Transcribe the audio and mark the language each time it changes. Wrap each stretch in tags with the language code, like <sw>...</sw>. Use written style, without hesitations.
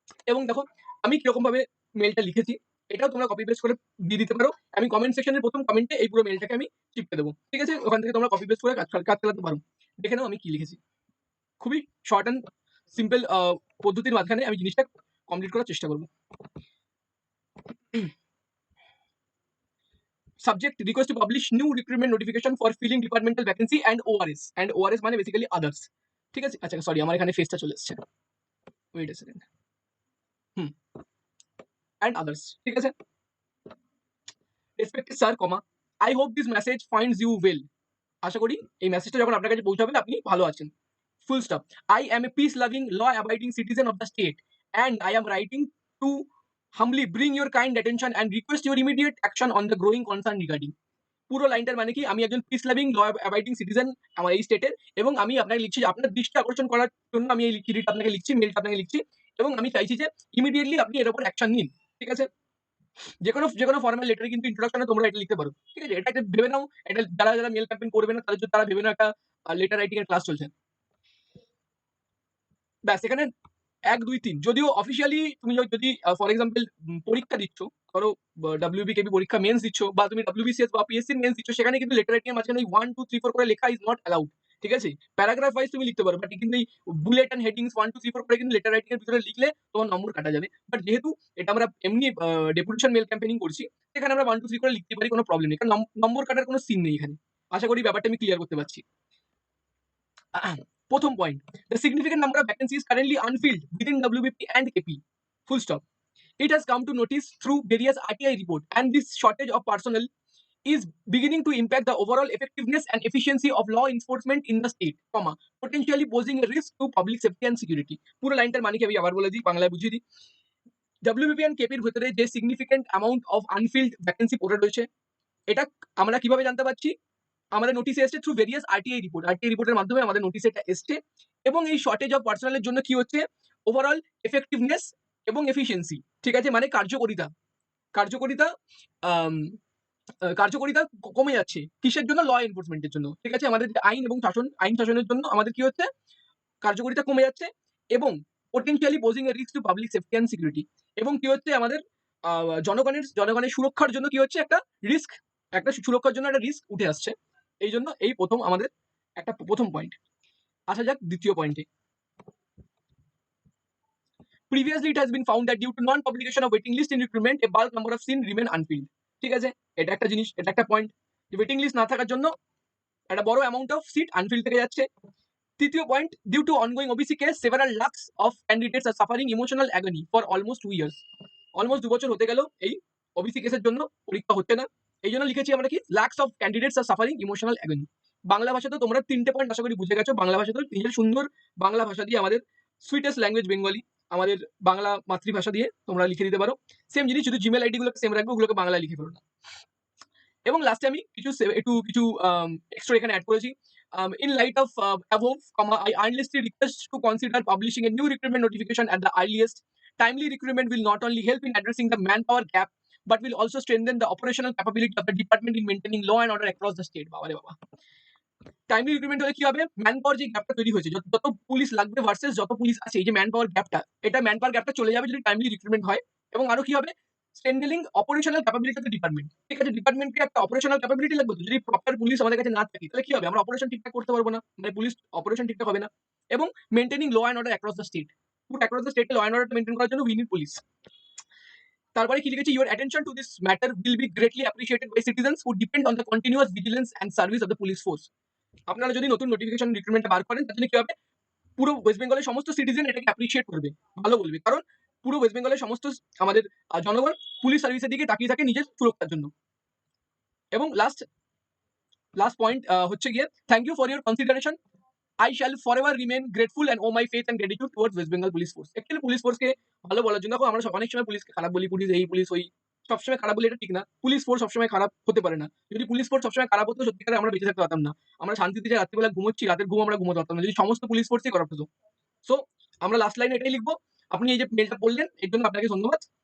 <bn>এবং দেখো, আমি কিরকম ভাবে মেলটা লিখেছি, এটাও তোমরা কপি পেস্ট করে দিয়ে দিতে পারো। আমি কমেন্ট সেকশনের ১ম কমেন্টে এই পুরো মেলটাকে আমি চিপকে দেবো, ঠিক আছে? ওখান থেকে তোমরা কপি পেস্ট করে কাজ চালাতে পারো। দেখে নাও আমি কি লিখেছি। খুবই শর্ট অ্যান্ড সিম্পল পদ্ধতির মাঝখানে আমি জিনিসটা কমপ্লিট করার চেষ্টা করবো।</bn> <en>Subject: request to publish new recruitment notification for filling departmental vacancy and ORS</en> <bn>মানে বেসিক্যালি আদার্স, ঠিক আছে? আচ্ছা, সরি, আমার এখানে ফেসটা চলে এসেছে।</bn> <en>Wait a second.</en> <bn>Hmm, and others, ঠিক আছে?</bn> <en>Respected sir, I hope this message finds you well.</en> <bn>আশা করি এই মেসেজটা যখন আপনার কাছে পৌঁছাবে আপনি ভালো আছেন।</bn> <en>Full stop. I am a peace loving, law abiding citizen of the state and I am writing to humbly bring your kind attention and request your immediate action on the growing concern regarding.</en> <bn>পুরো লাইনটার মানে কি, আমি একজন peace loving, ল abiding citizen আমার এই স্টেটের এবং আমি আপনাকে লিখছি, আপনার দৃষ্টি আকর্ষণ করার জন্য আমি এই চিঠিটা আপনাকে লিখছি, মেলটা আপনাকে লিখছি এবং আমি চাইছি যে ইমিডিয়েটলি আপনি এর উপর অ্যাকশন নিন, ঠিক আছে? যেকোনো ফর্মাল লেটারে কিন্তু ইন্ট্রোডাকশনে তোমরা এটা লিখতে পারো, ঠিক আছে? এটা একটা ভেবে নাও, এটা যারা মেল ক্যাম্পেইন করবে না তাদের জন্য, তারা ভেবে নাও একটা লেটার রাইটিং এর ক্লাস চলছে। ব্যাস, এখানে ১, ২, ৩। যদিও অফিসিয়ালি তুমি যদি ফর এক্সাম্পল পরীক্ষা দিচ্ছ, ধরো WBKB পরীক্ষা মেন্স দিচ্ছ, বা তুমি WBCS বা PSC মেন্স দিচ্ছ, সেখানে কিন্তু লেটার রাইটিং এর মাঝখানে 1 2 3 4 করে লেখা</bn> <en>Is not allowed.</en> <bn>ঠিক আছে, প্যারাগ্রাফ ওয়াইজ তুমি লিখতে পারো, বাট কিন্তু এই বুলেট এন্ড হেডিংস 1 2 3 4 করে কিন্তু লেটার রাইটিং এর ভিতরে লিখলে তোমার নম্বর কাটা যাবে। বাট যেহেতু এটা আমরা এমনি ডেপুটেশন মেল ক্যাম্পেইনিং করছি, এখানে আমরা 1 2 3 করে লিখতে পারি, কোনো প্রবলেম নেই, কারণ নম্বর কাটার কোনো সিন নেই এখানে। আশা করি ব্যাপারটা আমি ক্লিয়ার করতে পারছি। প্রথম point,</bn> <en>the significant number of vacancies currently unfilled within WBP and KP, full stop. It has come to notice through various RTI reports, and this shortage of personnel is beginning to impact the overall effectiveness and efficiency of law enforcement in the state, comma, potentially posing a risk to public safety and security.</en> <bn>পুরো লাইনটার মানে কি আমি আবার বলে দিই, বাংলায় বুঝিয়ে দিই। WBP and KP এর ভিতরে যে</bn> <en>significant amount of unfilled vacancy</en> <bn>পড়ে রয়েছে, এটা আমরা কিভাবে জানতে পারছি? আমাদের নোটিশে এসছে</bn> <en>Through various RTI report.</en> <bn>RTI রিপোর্টের মাধ্যমে আমাদের নোটিশে এটা এসছে, এবং এই শর্টেজ অফ পার্সোনালের জন্য কি হচ্ছে, ওভারঅল এফেক্টিভনেস এবং এফিসিয়েন্সি, ঠিক আছে, মানে কার্যকারিতা কার্যকারিতা আম, কার্যকারিতা কমে যাচ্ছে। কিসের জন্য? ল এনফোর্সমেন্টের জন্য। ঠিক আছে, আমাদের যে আইন এবং আইন শাসনের জন্য আমাদের কি হচ্ছে, কার্যকারিতা কমে যাচ্ছে, এবং</bn> <en>potentially posing a risk to public safety and security,</en> <bn>এবং কি হচ্ছে, আমাদের জনগণের সুরক্ষার জন্য কি হচ্ছে, একটা সুরক্ষার জন্য একটা রিস্ক উঠে আসছে। এই জন্য এই প্রথম আমাদের একটা প্রথম পয়েন্ট। আসা যাক দ্বিতীয় পয়েন্টে।</bn> <en>Previously, it has been found that due to non-publication of waiting list in recruitment, a bulk number of seats remain unfilled.</en> <bn>ঠিক আছে, এটা একটা জিনিস, এটা একটা পয়েন্ট, যে ওয়েটিং লিস্ট না থাকার জন্য একটা বড় অ্যামাউন্ট অফ সিট আনফিল থেকে যাচ্ছে। তৃতীয় point,</bn> <en>Due to ongoing OBC case, several lakhs of candidates are suffering emotional agony for almost 2 years.</en> <bn>Almost 2 বছর হতে গেল এই ওবিসি কেসের জন্য পরীক্ষা হচ্ছে না। এই জন্য লিখেছি আমরা কি,</bn> <en>Lakhs of candidates are suffering emotional agony.</en> <bn>Bangla ভাষা তো তোমরা 3টে পয়েন্ট আশা করি বুঝে গেছো। বাংলা ভাষা তো নিজের সুন্দর বাংলা ভাষা দিয়ে, আমাদের সুইটেস্ট ল্যাঙ্গুয়েজ বেঙ্গলি, আমাদের বাংলা মাতৃভাষা দিয়ে তোমরা লিখে দিতে পারো। সেম জিনিস, শুধু জিমেল আইডি গুলোকে সেম রাখবে, ওগুলোকে বাংলা লিখে ফেলো না। এবং লাস্টে আমি কিছু এক্সট্রা এখানে অ্যাড করেছি।</bn> <en>In light of above, I earnestly request to consider publishing a new recruitment notification at the earliest. Timely recruitment will not only help in addressing the manpower gap, but will also strengthen the operational capability of the department in maintaining law and order across the state.</en> <bn>বাবা রে বাবা, timely recruitment হলে কি হবে, man power যে গ্যাপটা তৈরি হয়েছে, যত পুলিশ লাগবে ভার্সেস যত পুলিশ আছে, এই যে ম্যান পাওয়ার গ্যাপটা, এটা ম্যান পাওয়ার গ্যাপটা চলে যাবে যদি টাইমলি রিক্রুটমেন্ট হয়। এবং আরো কি হবে,</bn> <en>Strengthening operational capability of the department.</en> <bn>ঠিক আছে, ডিপার্টমেন্টকে একটা অপারেশনাল ক্যাপাবিলিটি লাগবে, যদি প্রপার পুলিশ আমাদের কাছে না থাকে, তাহলে কি হবে, আমরা অপারেশন ঠিকঠাক করতে পারবো না, মানে পুলিশ অপারেশন ঠিকঠাক হবে না। এবং</bn> <en>maintaining law and order across the state,</en> <bn>across the স্টেটে ল অ্যান্ড অর্ডার মেইনটেইন করার জন্য</bn> <en>We need police.</en> <bn>তারপরে কি লিখেছি,</bn> <en>Your attention to this matter will be greatly appreciated by citizens who depend on the continuous vigilance and service of the police force.</en> <bn>আপনারা যদি নতুন notification recruitment বার করেন, তাহলে কি হবে, পুরো ওয়েস্ট বেঙ্গলের সমস্ত সিটিজেন এটাকে অ্যাপ্রিশিয়েট করবে, ভালো বলবে, কারণ পুরো ওয়েস্ট বেঙ্গলের সমস্ত আমাদের জনগণ পুলিশ সার্ভিসের দিকে তাকিয়ে থাকে নিজের সুরক্ষার জন্য। এবং লাস্ট পয়েন্ট হচ্ছে গিয়ে,</bn> <en>Thank you for your consideration. I shall forever remain grateful and owe my faith and gratitude towards West Bengal Police Force.</en> <bn>Actually police ফোর্সকে ভালো বলার জন্য, দেখো আমরা অনেক সময় পুলিশকে খারাপ বলি, পুলিশ এই পুলিশ ওই, সবসময় খারাপ বলি এটা ঠিক না। পুলিশ ফোর্স সবসময় খারাপ হতে পারে না। যদি পুলিশ ফোর্স সবসময় খারাপ হতো, সত্যিকারে আমরা বেঁচে থাকতে পারতাম না। আমরা শান্তিতে যে রাত্রিবেলা ঘুমোচ্ছি, রাতের ঘুম আমরা ঘুমোতে পারতাম না, যদি সমস্ত পুলিশ ফোর্সই করাপ্ট হতো। সো আমরা লাস্ট লাইনে এটাই লিখবো, আপনি এই যে মেলটা বললেন এর জন্য আপনাকে ধন্যবাদ।</bn>